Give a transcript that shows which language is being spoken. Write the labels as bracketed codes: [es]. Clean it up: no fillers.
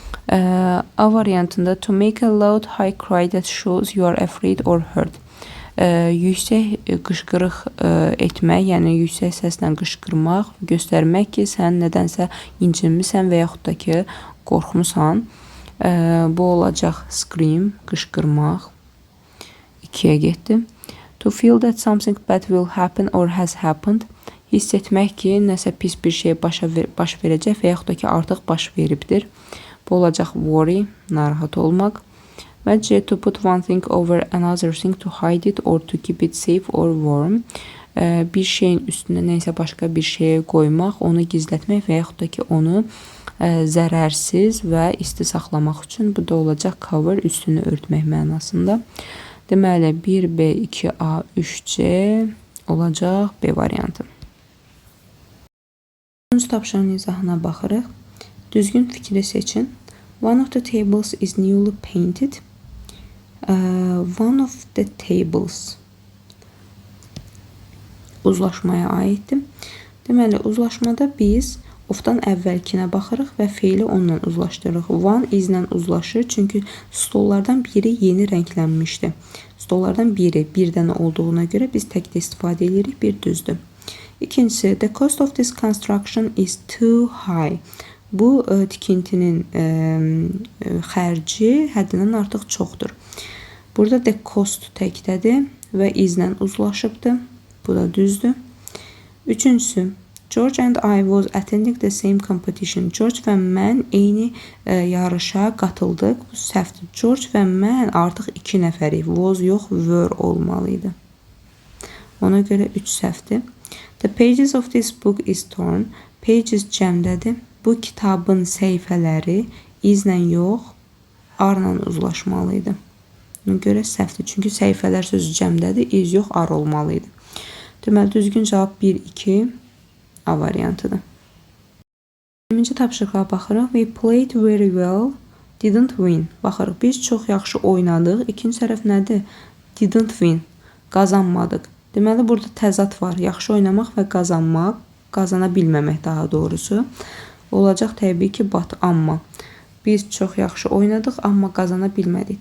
[az] A variantında [en] to make a loud high cry that shows you are afraid or hurt. [az] Yüksək qışqırıq etmək, yəni yüksək səslə qışqırmaq, göstərmək ki, sən nədənsə incinmisən və yaxud da ki, qorxmusan. Bu olacaq scream, qışqırmaq. 2-yə getdi. [en] To feel that something bad will happen or has happened. [az] Hiss etmək ki, nəsə pis bir şey baş verəcək və yaxud da ki, artıq baş veribdir. Bu olacaq worry, narahat olmaq. Və C, [en] to put one thing over another thing to hide it or to keep it safe or warm. [az] Bir şeyin üstünə nəysə başqa bir şeyə qoymaq, onu gizlətmək və yaxud da ki, onu zərərsiz və isti saxlamaq üçün. Bu da olacaq cover, üstünü örtmək mənasında. Deməli, 1B, 2A, 3C olacaq B variantı. 3-cü tapşırığın izahına baxırıq. Düzgün fikri seçin. [en] One of the tables is newly painted. One of the tables [az] uzlaşmaya aiddir. Deməli, uzlaşmada biz ofdan əvvəlkinə baxırıq və feili onunla uzlaşdırırıq. One izlə uzlaşır, çünki stollardan biri yeni rənglənmişdir. Stollardan biri bir dənə olduğuna görə biz təkdə istifadə edirik, bir düzdür. İkincisi, [en] the cost of this construction is too high. [az] Bu tikintinin xərci həddindən artıq çoxdur. Burada the cost təkdədir və izlə uzlaşıbdır. Bu da düzdür. Üçüncüsü, [en] George and I was attending the same competition. [az] George və mən eyni yarışa qatıldıq. Bu səhvdir. George və mən artıq 2 nəfərik. Was yox, were olmalıydı. Ona görə 3 səhvdir. [en] The pages of this book is torn. [az] Pages cəmdədir. Bu kitabın səhifələri izlə yox, arla uzlaşmalıydı. Ona görə səhvdir. Çünki səhifələr sözü cəmdədir, iz yox, ar olmalıydı. Deməli, düzgün cavab 1-2 A variantıdır. 20-ci tapşırığa baxırıq. [en] We played very well, didn't win. [az] Baxırıq, biz çox yaxşı oynadıq. İkinci tərəf nədir? [en] Didn't win. [az] Qazanmadıq. Deməli, burada təzad var. Yaxşı oynamaq və qazanmaq, qazana bilməmək daha doğrusu. Olacaq təbii ki, but, amma. Biz çox yaxşı oynadıq, amma qazana bilmədik.